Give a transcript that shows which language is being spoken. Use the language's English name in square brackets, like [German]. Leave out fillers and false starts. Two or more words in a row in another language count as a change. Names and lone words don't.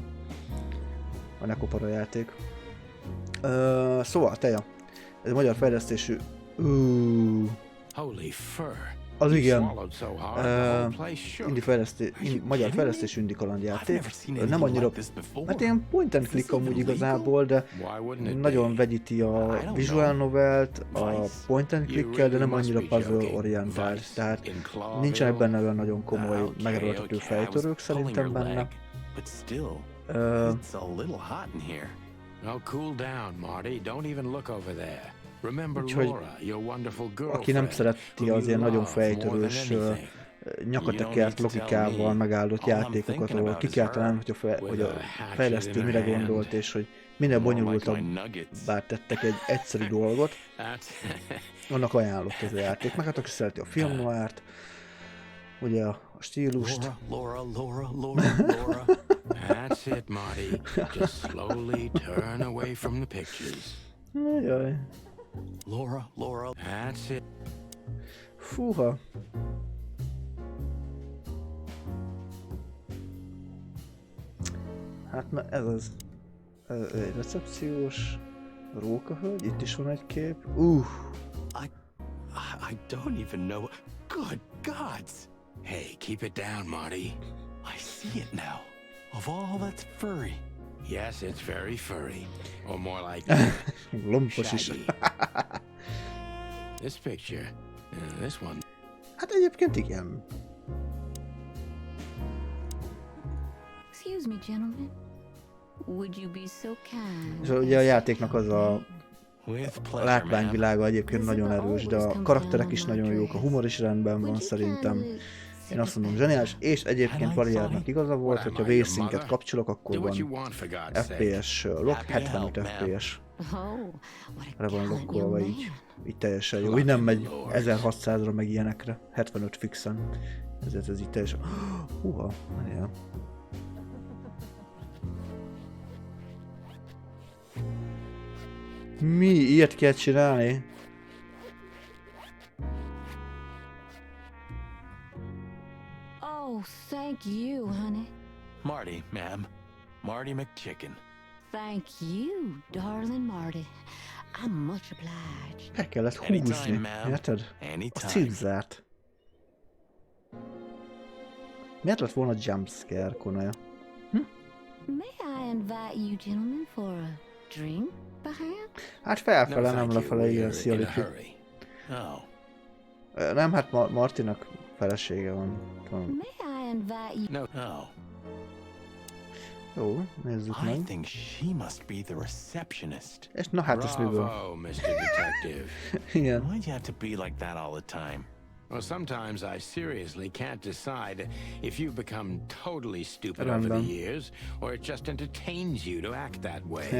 [Hungarian] A Nekopara játék. Szóval, Teja. Ez magyar fejlesztésű... [English] Holy fur. [Hungarian] Az igen, magyar fejlesztésű indie kalandjáték. Nem annyira, mert ilyen [English] point and click [Hungarian] amúgy igazából, de nagyon vegyíti a [English] visual novelt, [Hungarian] a [English] point and click-kel, [Hungarian] de nem annyira puzzle orientált. Tehát nincsenek benne olyan nagyon komoly, megerőltető fejtörők szerintem benne. Úgyhogy aki nem szereti az ilyen nagyon fejtörős, nyakatekert logikával megáldott játékokat, ahol ki kell találni, hogy a fejlesztő mire gondolt, és hogy minél bonyolultabbá tettek egy egyszerű dolgot, annak ajánlott ez a játék. Meg hát aki szereti a film noirt, ugye a stílust. [English] Laura. That's it, Marty. Just slowly turn away from the pictures. [Hungarian] Jaj. [English] Laura. That's it. [Hungarian] Fúha. Hát na ez az. Ez egy recepciós rókahölgy, itt is van egy kép. [English] I don't even know. Good gods! Hey, keep it down, Marty. I see it now. Of all that's furry. Yes, it's very furry. Or more like [Hungarian] lompos is. [English] This picture, this one. [Hungarian] Hát egyébként igen. [English] Excuse me, gentlemen. Would you be so kind? [Hungarian] És ugye a játéknak az a látványvilága egyébként nagyon erős, de a karakterek is nagyon jók, a humor is rendben van szerintem. Én azt mondom, zseniális, és egyébként Variárnak igaza volt, hogyha V-Sync-et kapcsolok, akkor van [English] FPS lock, [Hungarian] 75 FPS. Re van lokkolva így teljesen jó. Így nem megy 1600-ra meg ilyenekre, 75 fixen. Ezért ez így teljesen... Húha, várjál. Mi? Ilyet kell csinálni? [English] Oh, thank you, honey. Marty, ma'am. Marty McChicken. Thank you, darling Marty. I'm much obliged. [Hungarian] Be kellett húzni, érted? A címzárt. Miért lett volna jumpscare, Konaja? [English] May I invite you gentlemen for a drink, perhaps? [Hungarian] Hát felfele, nem lefele, ilyen Szialiki. Nem, hát Martinak felesége van. [English] May I invite you? No. [Hungarian] Jó, nézzük meg. [English] I think she must be the receptionist. [Hungarian] És na hát ezt miből? [English] Bravo, Mr. Detective. [Hungarian] Igen. [English] Why'd you have to be like that all the time? Well, sometimes I seriously can't decide if you've become totally stupid over the years, or it just entertains you to act that way.